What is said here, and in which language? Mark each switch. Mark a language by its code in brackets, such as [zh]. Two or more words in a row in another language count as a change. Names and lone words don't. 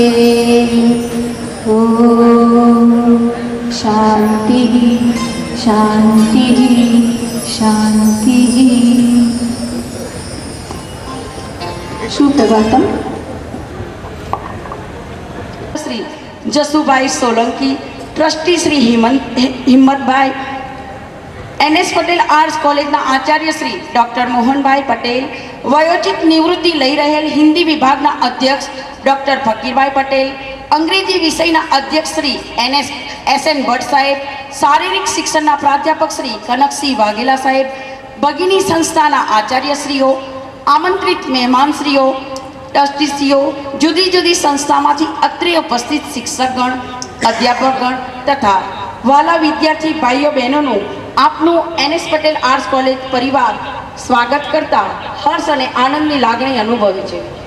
[sa] ॐ शान्तिः शान्तिः शान्तिः। सुप्रभातम। [gu] श्री जसुभाई सोलंकी, ट्रस्टी श्री હિંમતભાઈ, NS પટેલ આર્ટ્સ કોલેજના આચાર્ય શ્રી ડૉક્ટર મોહનભાઈ પટેલ, વયોજિત નિવૃત્તિ લઈ રહેલ હિન્દી વિભાગના અધ્યક્ષ ડૉક્ટર ફકીરભાઈ પટેલ, અંગ્રેજી વિષયના અધ્યક્ષ શ્રી SN ભટ્ટ સાહેબ, શારીરિક શિક્ષણના પ્રાધ્યાપક શ્રી કનકસિંહ વાઘેલા સાહેબ, ભગીની સંસ્થાના આચાર્યશ્રીઓ, આમંત્રિત મહેમાનશ્રીઓ, ટ્રસ્ટીશ્રીઓ, જુદી જુદી સંસ્થામાંથી અત્રે ઉપસ્થિત શિક્ષકગણ, અધ્યાપકગણ તથા વાલા વિદ્યાર્થી ભાઈઓ બહેનોનું આપનું NS પટેલ આર્ટ્સ કોલેજ પરિવાર સ્વાગત કરતા હર્ષ અને આનંદની લાગણી અનુભવે છે.